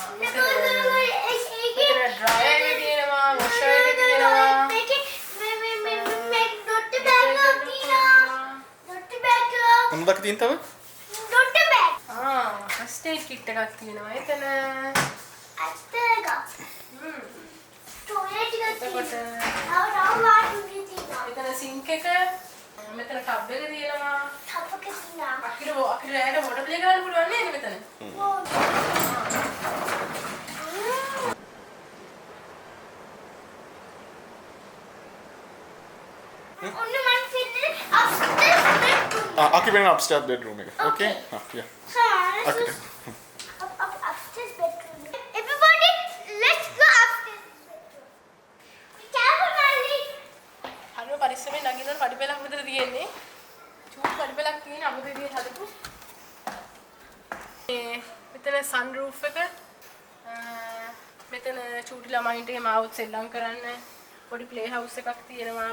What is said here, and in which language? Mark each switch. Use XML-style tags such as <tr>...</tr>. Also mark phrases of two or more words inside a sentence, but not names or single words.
<si>මෙතන dryer එක තියෙනවා, washer එක තියෙනවා. මේකේ මේ</si> <en>dot bag</en> <si>එකක් තියෙනවා.</si> <en>dot bag එක.</en> <si>මොනවද තියෙන තව?</si> <en>dot bag. first aid kit</en> <si>එකක් තියෙනවා. එතන අත්තක. toilet එකක් තියෙනවා. එතන sink එක. මෙතන tub එක තියෙනවා. tub එක තියෙනවා. අකිර රැයට</si> <en>water play</en> <si>කරන්න පුළුවන් නේද මෙතන?</si> <en>Aki been upstairs bedroom එක. Okay? Yeah. Okay. Upstairs bedroom. Everybody, let's go upstairs.</en> <si>හරිම පරිස්සමෙන් නගිනවනේ පඩිපෙලක් විතර තියෙන්නේ. චූටි පඩිපෙලක් තියෙන අමුතු විදිහට හදපු. මෙතන</si> <en>sun roof</en> <si>එක. මෙතන චූටි ළමයින්ට එහෙම ආවොත් සෙල්ලම් කරන්න පොඩි</si> <en>play house</en> <si>එකක් තියෙනවා.</si>